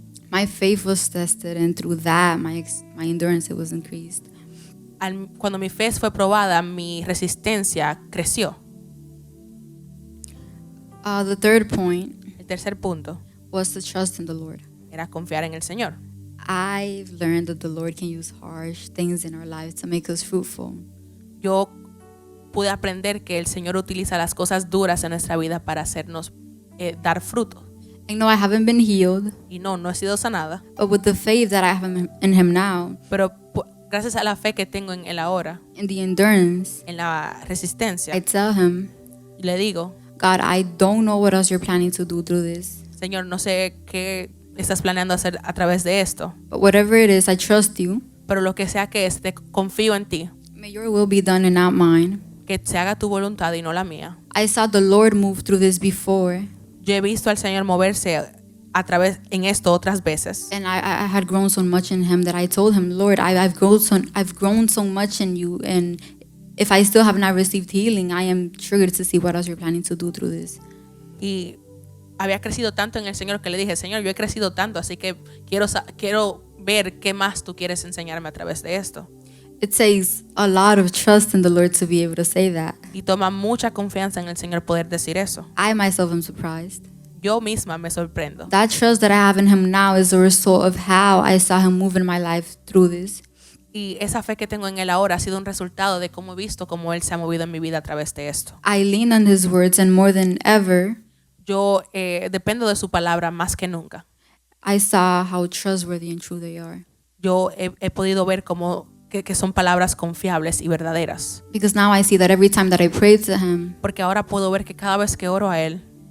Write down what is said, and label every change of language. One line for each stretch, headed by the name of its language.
English: My faith was tested, and through that, my endurance, it was increased.
Spanish: Cuando mi fe fue probada, mi resistencia creció.
English: The third point
Spanish: El tercer punto
English: was to trust in the Lord.
Spanish: era confiar en el Señor.
English: I've learned that the Lord can use harsh things in our lives to make us fruitful.
Spanish: Yo pude aprender que el Señor utiliza las cosas duras en nuestra vida para hacernos dar fruto.
English: I know I haven't been healed,
Spanish: Y no he sido sanada,
English: but with the faith that I have in Him now,
Spanish: pero gracias a la fe que tengo en Él ahora,
English: and the endurance,
Spanish: en la resistencia,
English: I tell Him,
Spanish: le digo,
English: God, I don't know what else you're planning to do through this,
Spanish: Señor, no sé qué estás planeando hacer a través de esto,
English: but whatever it is, I trust you.
Spanish: pero lo que sea que es, confío en ti,
English: May your will be done and not mine.
Spanish: que se haga tu voluntad y no la mía.
English: I saw the Lord move through this before,
Spanish: Yo he visto al Señor moverse a través en esto otras veces.
English: and I had grown so much in Him that I told Him, Lord, I've grown so much in you, and if I still have not received healing, I am triggered to see what else you're planning to do through this.
Spanish: Y había crecido tanto en el Señor que le dije, Señor, yo he crecido tanto, así que quiero ver qué más tú quieres enseñarme a través de esto.
English: It takes a lot of trust in the Lord to be able to say that.
Spanish: Y toma mucha confianza en el Señor poder decir eso.
English: I myself am surprised.
Spanish: Yo misma me sorprendo.
English: That trust that I have in Him now is a result of how I saw Him move in my life through this.
Spanish: Y esa fe que tengo en Él ahora ha sido un resultado de cómo he visto cómo Él se ha movido en mi vida a través de esto.
English: I lean on His words, and more than ever,
Spanish: Yo dependo de su palabra más que nunca.
English: I saw how trustworthy and true they are.
Spanish: Yo he podido ver que son palabras confiables y verdaderas.
English: Because now I see that every time that I pray to Him,
Spanish: Porque ahora puedo ver que cada vez que oro a Él,